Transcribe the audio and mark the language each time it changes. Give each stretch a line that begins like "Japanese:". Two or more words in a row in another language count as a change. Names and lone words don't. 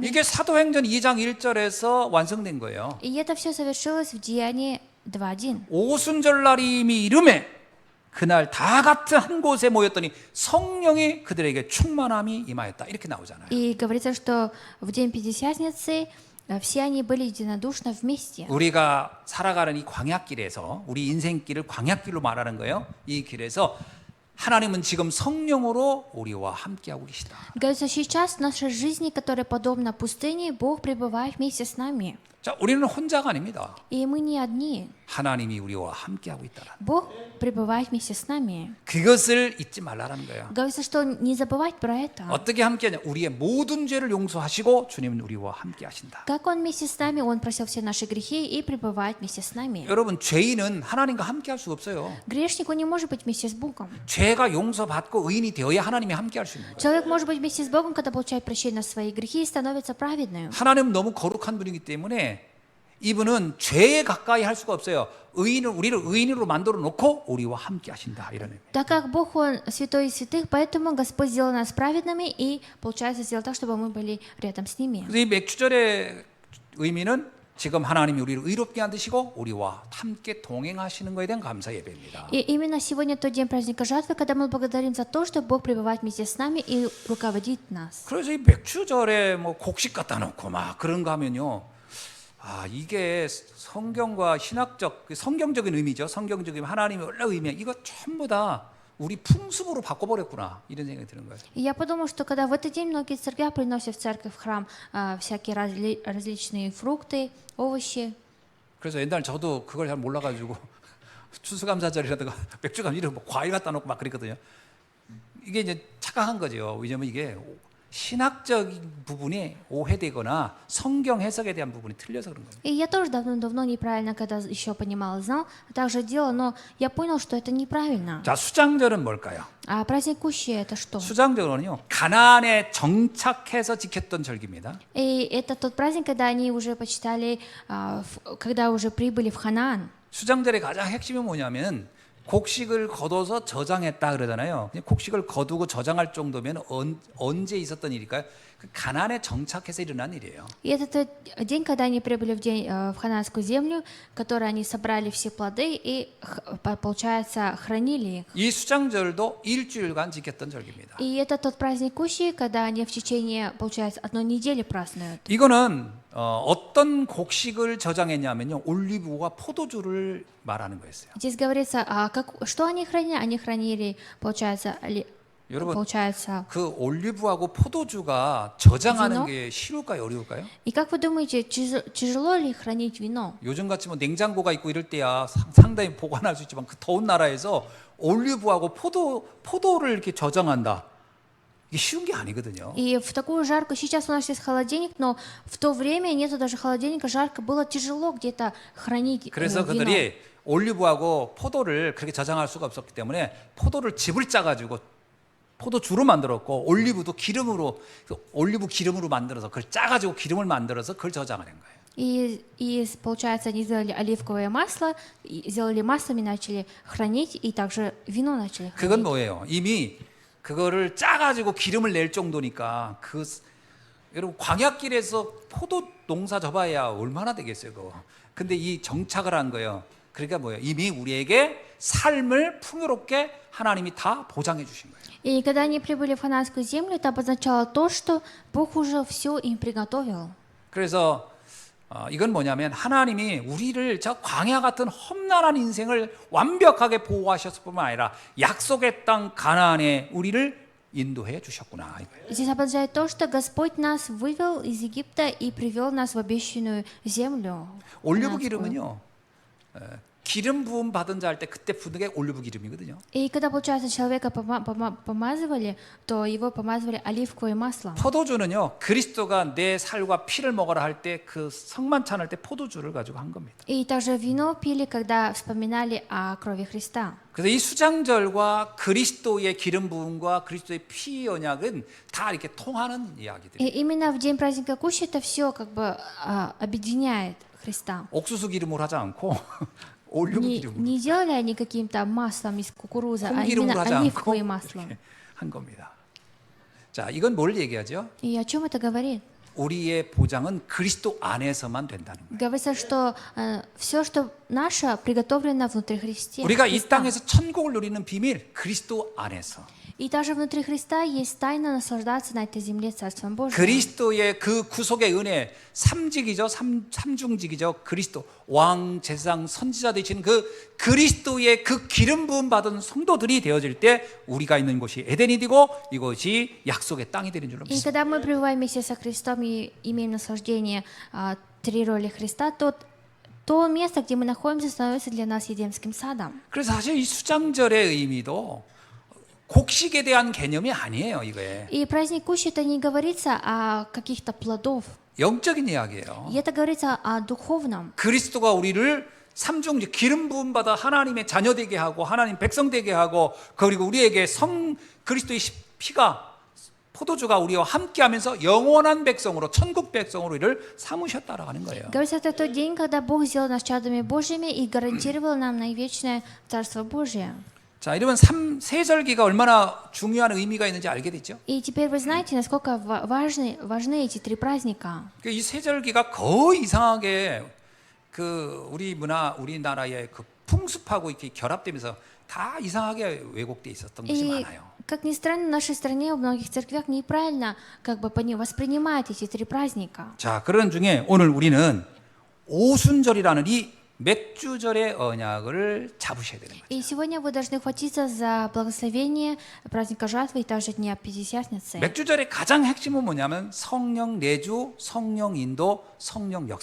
Korean: 이게 사도행전 2장 1절에서 완성된 거예요.
Russian: И это все совершилось в Деянии 2:1.
Korean: 오순절날이 이미 이름에 그날 다 같은 한 곳에 모였더니 성령이 그들에게 충만함이 임하였다. 이렇게 나오잖아요.
Russian: И говорится, что в день Пятидесятницы все они были единодушно вместе.
Korean: 우리가 살아가는 이 광야길에서 우리 인생길을 광야길로 말하는 거예요. 이 길에서 하나님은 지금 성령으로 우리와 함께하고 계시다.
Russian: Говорится, сейчас в нашей жизни, которая подобна пустыне, Бог пребывает вместе с нами.
Korean: 자, 우리는 혼자가 아닙니다.
Russian: И мы не одни.
Korean: 하나님이 우리와 함께하고 있다라.
Russian: Бог пребывает вместе с нами.
Korean: 그것을 잊지 말라는 거예요.
Russian: Говорится, что не забывать про это.
Korean: 어떻게 함께하냐? 우리의 모든 죄를 용서하시고 주님은 우리와 함께하신다.
Russian: Как Он вместе с нами, Он просил все наши грехи и пребывает вместе с нами.
Korean: 여러분, 죄인은 하나님과 함께할 수 없어요.
Russian: Грешник, он не может быть вместе с Богом.
Korean: 죄가 용서받고 의인이 되어야 하나님이 함께할 수 있는 거예요.
Russian: Человек может быть вместе с Богом, когда получает прощение на свои грехи и становится праведным.
Korean: 하나님은 너무 거룩한 분이기 때문에 이분은 죄에 가까이 할 수가 없어요. 우리를 의인으로 만들어 놓고 우리와 함께 하신다. 이런 의미.
Russian: Так как Бог, Он святой из святых, поэтому Господь сделал нас праведными и, получается, сделал так, чтобы мы были рядом с ними.
Korean: 그래서 이 맥주절의 의미는 지금 하나님이 우리를 의롭게 만드시고 우리와 함께 동행하시는 것에 대한 감사 예배입니다.
Russian: И именно сегодня тот день праздника жатвы, когда мы благодарим за то, что Бог пребывает вместе с нами и руководит нас.
Korean: 그래서 이 맥주절에 뭐 곡식 갖다 놓고 막 그런 거 하면요. 아, 이게 성경과 신학적, 성경적인 의미죠. 성경적인 하나님의 원래 의미. 이거 전부 다 우리 풍습으로 바꿔버렸구나. 이런 생각이 드는 거예요.
Russian: И я подумала, что когда в этот день многие церкви приносят в церковь, в храм всякие различные фрукты, овощи.
Korean: 그래서 옛날 저도 그걸 잘 몰라가지고 추수감사절이라든가 맥주감 이런 뭐 과일 갖다 놓고 막 그랬거든요. 이게 이제 착각한 거죠. 왜냐면 이게 신학적인 부분이 오해되거나 성경 해석에 대한 부분이 틀려서 그런 거예요.
Russian: И я тоже давно неправильно, когда еще понимал и знал, также делал, но я понял, что это неправильно.
Korean: 자, 수장절은 뭘까요?
Russian: А праздник Кущи это что?
Korean: 수장절은요, 가나안에 정착해서 지켰던 절기입니다.
Russian: И это тот праздник, когда они уже почитали, когда уже прибыли в Ханаан.
Korean: 수장절의 가장 핵심이 뭐냐면 곡식을 거둬서 저장했다 그러잖아요. 그냥 곡식을 거두고 저장할 정도면 언제 있었던 일일까요? 그 가나안에 정착해서 일어난 일이에요.
Russian: И это тот день, когда они прибыли в Ханаанскую землю, в которой они собрали все плоды и, получается, хранили их.
Korean: 이 수장절도 일주일간 지켰던 절기입니다.
Russian: И это тот праздник Кущи, когда они в течение, получается, одной недели празднуют.
Korean: 이거는 어떤 곡식을 저장했냐면요, 올리브와 포도주를 말하는 거였어요.
Russian: Здесь говорится, что они хранили? Они хранили, получается,
Korean: 여러분,
Russian: получается.
Korean: 그 올리브하고 포도주가 저장하는 비누? 게 쉬울까요, 어려울까요?
Russian: И как вы думаете, тяжело ли хранить вино?
Korean: 요즘 같이 뭐 냉장고가 있고 이럴 때야 상당히 보관할 수 있지만 그 더운 나라에서 올리브하고 포도를 이렇게 저장한다. 이게 쉬운 게 아니거든요.
Russian: И в такую жарку, сейчас у нас есть холодильник, но в то время нету даже холодильника, жарко, было тяжело где-то хранить
Korean: 그래서
Russian: вино.
Korean: 그들이 올리브하고 포도를 그렇게 저장할 수가 없었기 때문에 포도를 즙을 짜가지고 포도주로 만들었고 올리브도 기름으로 올리브 기름으로 만들어서 그걸 짜가지고 기름을 만들어서 그걸 저장하는 거예요.
Russian: И получается, они сделали оливковое масло, сделали маслами, начали хранить, и также вино начали
Korean: 그건
Russian: хранить.
Korean: 뭐예요? 이미 그거를 짜가지고 기름을 낼 정도니까 여러분 광야길에서 포도 농사 접어야 얼마나 되겠어요, 그거. 근데 이 정착을 한 거예요. 그러니까 뭐예요? 이미 우리에게 삶을 풍요롭게 하나님이 다 보장해 주신 거예요.
Russian: И когда они прибыли в Ханаанскую землю, это обозначало то, что Бог уже все им приготовил.
Korean: 그래서 이건 뭐냐면 하나님이 우리를 저 광야 같은 험난한 인생을 완벽하게 보호하셨을 뿐만 아니라 약속의 땅 가나안에 우리를 인도해 주셨구나 이거예요.
Russian: Здесь обозначает то, что Господь нас вывел из Египта и привел нас в обещанную землю.
Korean: 올리브
Russian: ханаанскую.
Korean: 기름은요, 기름 부음 받은 자 할 때 그때 부는 게 올리브 기름이거든요.
Russian: И когда, получается, человека помазывали, то его помазывали оливковым маслом.
Korean: 포도주는요, 그리스도가 내 살과 피를 먹어라 할 때 그 성만찬 할 때 포도주를 가지고 한 겁니다.
Russian: И также вино пили, когда вспоминали о крови Христа.
Korean: 그래서 이 수장절과 그리스도의 기름 부음과 그리스도의 피 언약은 다 이렇게 통하는
Russian: И
Korean: 이야기들이에요.
Russian: именно в день праздника Кущи это все как бы объединяет Христа.
Korean: 옥수수 기름으로 하지 않고 올리브 기름으로,
Russian: Не делали они каким-то маслом из кукурузы, а
Korean: 콩기름으로
Russian: именно
Korean: 하지 않고
Russian: оливковым маслом.
Korean: 이렇게 한 겁니다. 자, 이건 뭘 얘기하죠?
Russian: И о чем это говорит?
Korean: 우리의 보장은 그리스도 안에서만 된다는 거예요.
Russian: Говорится, что все, что наше, приготовлено внутри Христе.
Korean: 우리가 이
Russian: Христа.
Korean: 땅에서 천국을 누리는 비밀, 그리스도 안에서.
Russian: И также внутри Христа есть тайна наслаждаться на этой земле Царством Божьим.
Korean: 그리스도의 그 구속의 은혜, 삼직이죠, 삼중직이죠. 그리스도 왕, 제사장, 선지자 되신 그 그리스도의 그 기름 부음 받은 성도들이 되어질 때 우리가 있는 곳이 에덴이 되고 이것이 약속의 땅이 되는 줄로
Russian: И
Korean: 믿습니다.
Russian: когда мы пребываем вместе со Христом и имеем наслаждение три роли Христа, то место, где мы находимся, становится для нас Едемским садом.
Korean: 그래서 사실 이 수장절의 의미도 곡식에 대한 개념이 아니에요, 이거에.
Russian: И праздник Кущи это не говорится о каких-то плодов.
Korean: 영적인 이야기예요.
Russian: И это говорится о духовном.
Korean: 그리스도가 우리를 삼중직 기름 부음 받아 하나님의 자녀 되게 하고 하나님 백성 되게 하고 그리고 우리에게 그리스도의 피가 포도주가 우리와 함께하면서 영원한 백성으로 천국 백성으로 이를 삼으셨다라고 하는 거예요.
Russian: Говорится, это тот день, когда Бог сделал нас чадами Божьими и гарантировал нам наивечное Царство Божие.
Korean: 자, 이러면 세절기가 얼마나 중요한 의미가 있는지 알게 됐죠?
Russian: И теперь вы знаете, насколько важны эти три праздника.
Korean: 이 세절기가 거의 이상하게 우리나라의 그 풍습하고 이렇게 결합되면서 다 이상하게 왜곡돼 있었던 것이
Russian: И,
Korean: 많아요.
Russian: как ни странно, в нашей стране, в многих церквях неправильно как бы воспринимают эти три праздника.
Korean: 자, 그런 중에 오늘 우리는 오순절이라는 이 맥주절의 언약을 잡으셔야 되는 거예요.
Russian: И сегодня вы должны хватиться за благословение праздника жатвы и также Дня Пятидесятницы.
Korean: 맥주절의 가장 핵심은 뭐냐면 성령 내주, 성령 인도, 성령 역사입니다.